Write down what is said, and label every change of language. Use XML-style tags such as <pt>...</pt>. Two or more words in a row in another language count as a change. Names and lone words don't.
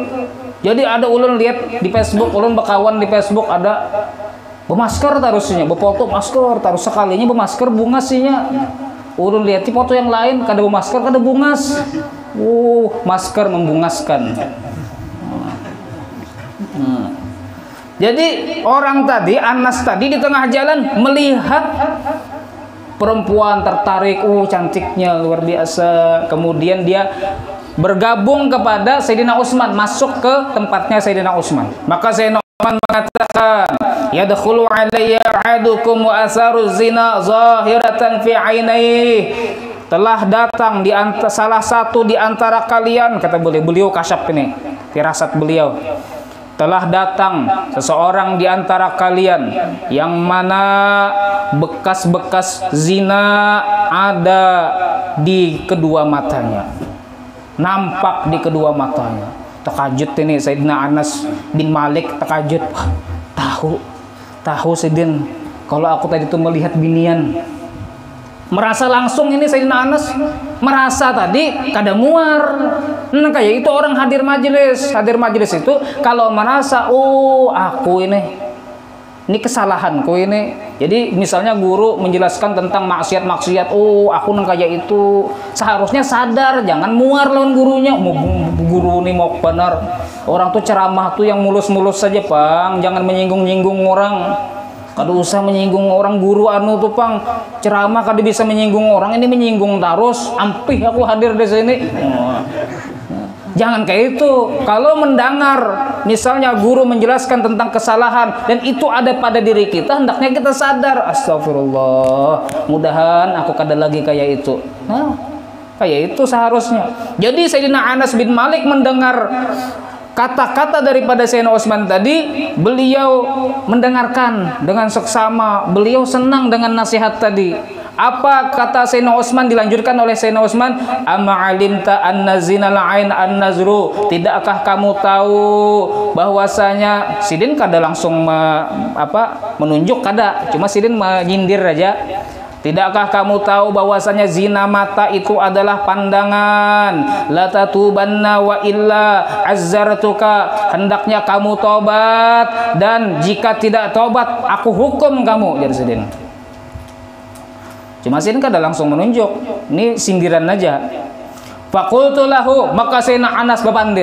<bjn>Jadi ada ulun lihat di Facebook, ulun bekawan di Facebook ada bermasker tarusnya, berfoto masker tarus sekalinya bermasker bungasnya. Ulun lihat di foto yang lain kada bermasker, kada bungas. Masker membungaskan. Jadi orang tadi,</bjn> <id>Anas tadi di tengah jalan melihat perempuan, tertarik, cantiknya luar biasa. Kemudian dia bergabung kepada Sayyidina Utsman, masuk ke tempatnya Sayyidina Utsman. Maka Sayyidina Utsman mengatakan,</id> <ar>يدخل علي أحدكم وأثر الزنا ظاهرة في عينيه.</ar> <id>Telah datang di salah satu di antara kalian, kata beliau kasyaf ini, firasat beliau. Telah datang seseorang di antara kalian yang mana bekas-bekas zina ada di kedua matanya, nampak di kedua matanya.</id> <bjn>Terkajut ini Sayyidina Anas bin Malik, terkajut. Tahu Sayyidin, kalau aku tadi itu melihat binian. Merasa langsung ini Sayyidina Anas merasa tadi kada muar. Kayak itu orang hadir majelis itu kalau merasa aku ini ini kesalahanku ini. Jadi misalnya guru menjelaskan tentang maksiat-maksiat, oh aku nang kayak itu, seharusnya sadar, jangan muar lawan gurunya. Guru ini mau benar, orang tuh ceramah tuh yang mulus-mulus saja Pang, jangan menyinggung-nyinggung orang. Kada usah menyinggung orang, guru anu tuh Pang, ceramah kada bisa menyinggung orang, ini menyinggung terus, ampih aku hadir di sini. Jangan kayak itu.</bjn> <id>Kalau mendengar misalnya guru menjelaskan tentang kesalahan dan itu ada pada diri kita, hendaknya kita sadar, astagfirullah, mudahan aku kada lagi kayak itu. Nah, kayak itu seharusnya. Jadi Sayyidina Anas bin Malik mendengar kata-kata daripada Sayyidina Utsman tadi, beliau mendengarkan dengan seksama, beliau senang dengan nasihat tadi. Apa kata Sayyidina Utsman, dilanjutkan oleh Sayyidina Utsman,</id> <ar>أما علمت أن زنا العين النظر,</ar> <id>tidakkah kamu tahu bahwasanya, Sidin kada langsung menunjuk, kada, cuma Sidin menyindir aja. Tidakkah kamu tahu bahwasanya zina mata itu adalah pandangan?</id> <ar>لتتوبن وإلا عزرتك,</ar> <id>hendaknya kamu tobat, dan jika tidak tobat aku hukum kamu,</id> <bjn>jadi Sidin. Cuma Sidin kada langsung menunjuk, ini sindiran aja.</bjn> <ar>فقلت له,</ar> <id>maka Sayyidina Anas berpandir.</id>